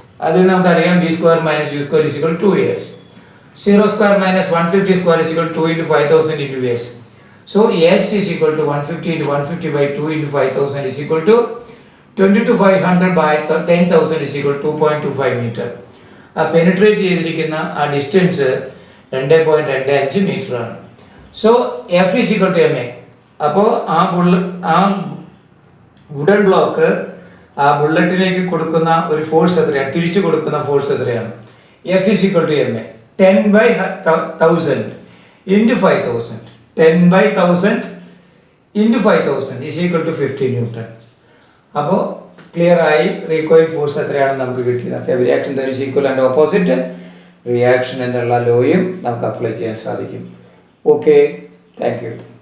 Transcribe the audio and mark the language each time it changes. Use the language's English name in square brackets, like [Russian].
[English] അതിൽ നമുക്ക് അറിയാം V square minus U square is equal to 2AS. 0 square minus 150 square is equal to 2 into 5000 into S. So S is equal to 150 into 150 by 2 into 5000 is equal to 22,500 by 10,000 is equal to 2.25 meter. [Malayalam] ആ penetrate ചെയ്തിരിക്കുന്ന ആ distance 2.25 metre ആണ്. [English] So F is equal to ma. [Malayalam] അപ്പോൾ ആ wooden block ആ ബുള്ളറ്റിലേക്ക് കൊടുക്കുന്ന ഒരു force എത്രയാണ്, തിരിച്ചു കൊടുക്കുന്ന ഫോഴ്സ് എത്രയാണ്? [English] F is equal to ma. 10 by 1000 into 5000. 10 by 1000 into 5000 is equal to 50 Newton. [Malayalam] അപ്പോൾ ക്ലിയർ ആയി റീകോയിൽ ഫോഴ്സ് എത്രയാണെന്ന് നമുക്ക് കിട്ടിയത്. [English] reaction there is equal and opposite reaction [Malayalam] എന്നുള്ള ലോയും നമുക്ക് അപ്ലൈ ചെയ്യാൻ സാധിക്കും. [English] Okay, thank you.